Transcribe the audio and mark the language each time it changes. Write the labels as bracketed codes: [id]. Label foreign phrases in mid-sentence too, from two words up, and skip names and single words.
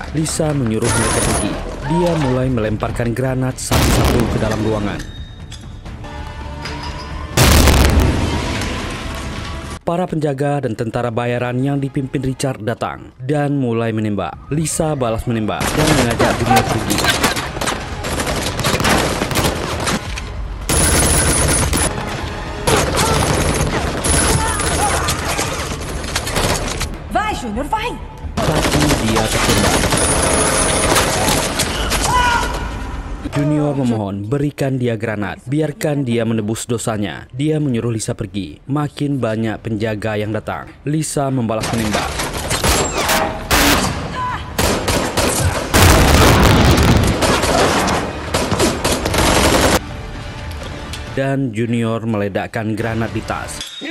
[id] Lisa menyuruh mereka pergi. Dia mulai melemparkan granat satu-satu ke dalam ruangan. Para penjaga dan tentara bayaran yang dipimpin Richard datang dan mulai menembak. Lisa balas menembak dan mengajak Junior pergi. [pt] Vai, Junior, vai! [id] Tapi dia tertembak. Junior memohon, berikan dia granat, biarkan dia menebus dosanya. Dia menyuruh Lisa pergi. Makin banyak penjaga yang datang. Lisa membalas menembak. Dan Junior meledakkan granat di tas.